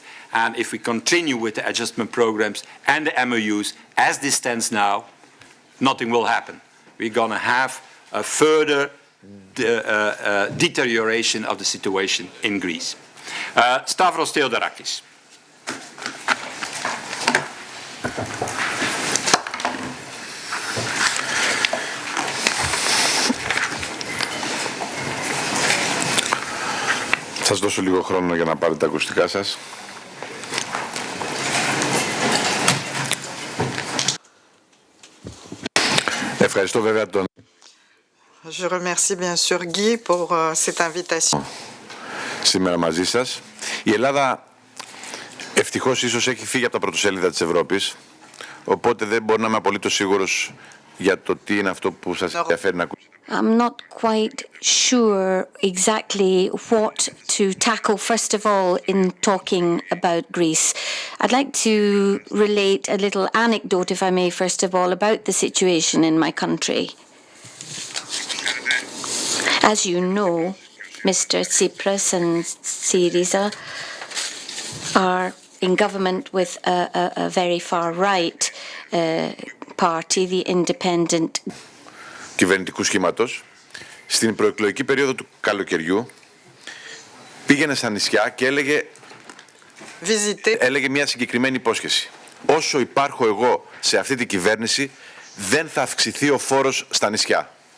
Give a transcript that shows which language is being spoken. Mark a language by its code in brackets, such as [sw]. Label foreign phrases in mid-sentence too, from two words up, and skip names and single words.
[en] And if we continue with the adjustment programs and the MOUs as this stands now, nothing will happen. We're going to have a further deterioration of the situation in Greece. Stavros Theodorakis. [el] Σας δώσω λίγο χρόνο για να πάρετε τα ακουστικά σας. Ευχαριστώ βέβαια τον... [fr] Je remercie bien sûr Guy pour cette invitation. [el] Σήμερα μαζί σας. Η Ελλάδα ευτυχώς Δυστυχώς ίσως έχει φύγει από τα πρωτοσέλιδα της Ευρώπης, οπότε δεν μπορώ να είμαι απολύτως σίγουρος για το τι είναι αυτό που σας ενδιαφέρει να ακούσετε. [en] I'm not quite sure exactly what to tackle first of all in talking about Greece. I'd like to relate a little anecdote, if I may, first of all, about the situation in my country. As you know, Mr. Tsipras and Syriza are in government with a very far-right party, the Independent. [el] Κυβερνητικού σχήματος, στην προεκλογική περίοδο του καλοκαιριού, πήγαινε στα νησιά και έλεγε μια συγκεκριμένη υπόσχεση. Όσο υπάρχω εγώ σε αυτή την κυβέρνηση, δεν θα αυξηθεί ο φόρος στα νησιά.